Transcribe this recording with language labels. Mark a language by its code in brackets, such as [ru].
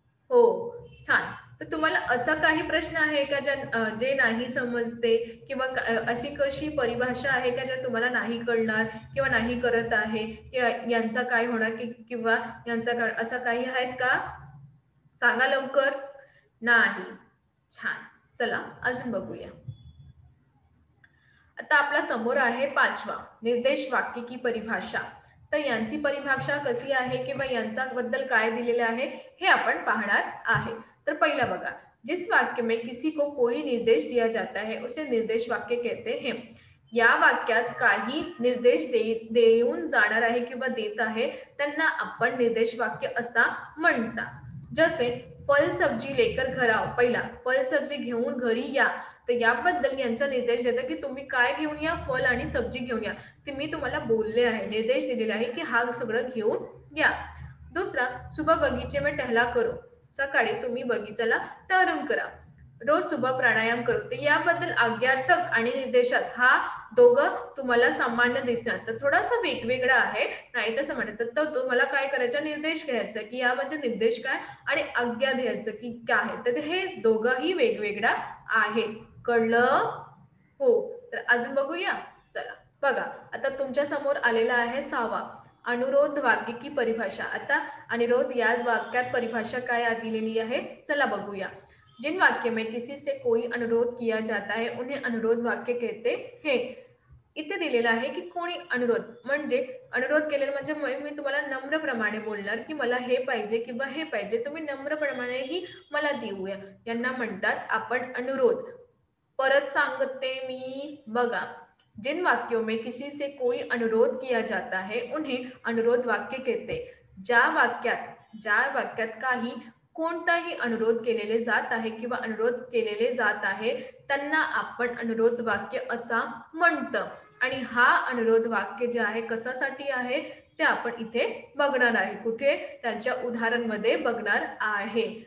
[mr] हो, छान। तर तुम्हाला असा काही प्रश्न आहे का जे नाही समजते किंवा अशी कशी परिभाषा आहे का ज्या तुम्हाला नाही कळणार किंवा नाही करत आहे, यांचा काय होणार किंवा यांचा काय, असं काही आहेत का, सांगा लवकर। नाही, छान। चला अजून बघूया। आता आपला समोर आहे पाचवा, निर्देश वाक्य की परिभाषा। तर यांची परिभाषा कशी आहे किंवा यांच्याबद्दल काय दिलेलं आहे हे आपण पाहणार आहे। तर पहिला बघा, [hi] जिस वाक्य में किसी को कोई निर्देश दिया जाता है उसे निर्देश वाक्य कहते हैं। [mr] या वाक्यात काही निर्देश देऊन जाणार आहे किंवा देत आहे त्यांना आपण निर्देश वाक्य असा म्हणतात। जसे [hi] फल सब्जी लेकर घर आओ, [mr] पहिला फल सब्जी घेऊन घरी या, तर याबद्दल यांचा निर्देश देतं की तुम्ही काय घेऊन या, फल आणि सब्जी घेऊन या। ते मी तुम्हाला बोलले आहे, निर्देश दिलेले आहे की हा सगळं घेऊन या। दुसरा, [hi] सुबह बगीचे में टहला करो, [mr] सकाळी तुम्ही बगीचाला टहलून करा। [hi] रोज सुबह प्राणायाम करो, [mr] तर याबद्दल आज्ञार्थक आणि निर्देशात हा दोघं तुम्हाला सामान्य दिसणार, तर थोडासा वेगवेगळा आहे, नाही तसं म्हणतात। तर तुम्हाला काय करायचं, निर्देश घ्यायचा की या म्हणजे निर्देश काय आणि आज्ञा द्यायचं की काय आहे, तर हे दोघंही वेगवेगळा आहे। कळलं? हो। तर अजून बघूया, चला बघा, आता तुमच्या समोर आलेला आहे 6वा अनुरोध वाक्य की परिभाषा। आता अनुरोध या वाक्यात परिभाषा काय दिलेली आहे, चला बघूया। [hi] जिन वाक्य में किसी से कोई अनुरोध किया जाता है उन्हें अनुरोध वाक्य कहते हैं। [mr] इथे दिलेलं आहे की कोणी अनुरोध म्हणजे अनुरोध केलेला म्हणजे मी तुम्हाला नम्रप्रमाणे बोलणार की मला हे पाहिजे किंवा हे पाहिजे, तुम्ही नम्रप्रमाणेही मला देऊया, यांना म्हणतात आपण अनुरोध। परत सांगते मी, बघा, [hi] जिन वाक्यों में किसी से कोई अनुरोध किया जाता है उन्हें अनुरोध वाक्य कहते। [mr] ज्या वाक्यात काही कोणताही अनुरोध केलेले जात आहे किंवा अनुरोध केलेले जात आहे त्यांना आपण अनुरोध वाक्य असा म्हणतं। आणि हा अनुरोध वाक्य जे आहे कशासाठी आहे ते आपण इथे बघणार आहे, कुठे, त्यांच्या उदाहरणमध्ये बघणार आहे।